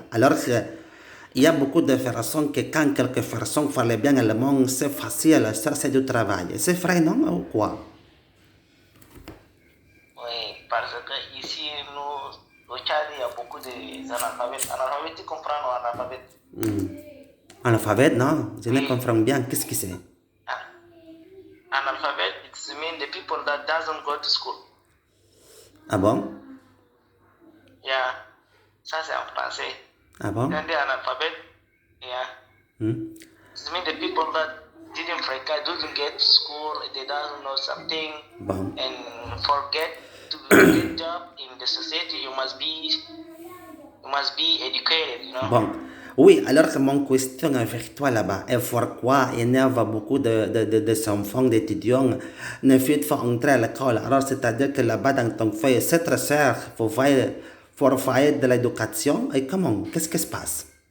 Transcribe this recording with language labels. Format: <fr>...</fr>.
<fr>Alors il y a beaucoup de personnes que quand quelques personnes parlent bien allemand, c'est facile, ça c'est du travail. C'est vrai, non, ou quoi? Oui, parce que ici, nous, au Tchad, il y a beaucoup d'analphabètes. Analphabètes, tu comprends, non, analphabètes? Analphabète, non? Je ne Oui. comprends bien. Qu'est-ce que c'est?</fr> <en>Ah, analphabet, it means the people that doesn't go to school.</en> <fr>Ah bon? Yeah, ça c'est en français. Ah bon?</fr> <en>Quand they analphabet, yeah, Hmm? it means the people that didn't get to school, they don't know something,</en> <fr>Bon.</fr> <en>and forget to get job in the society. You must be educated, you know.</en> <fr>Bon. Oui, alors que mon question avec toi là-bas est pourquoi il y a beaucoup de enfants, d'étudiants ne veulent pas entrer à l'école. Alors, c'est-à-dire que là-bas, dans ton pays, c'est très cher pour faire de l'éducation. Et comment? Qu'est-ce qui se passe?</fr>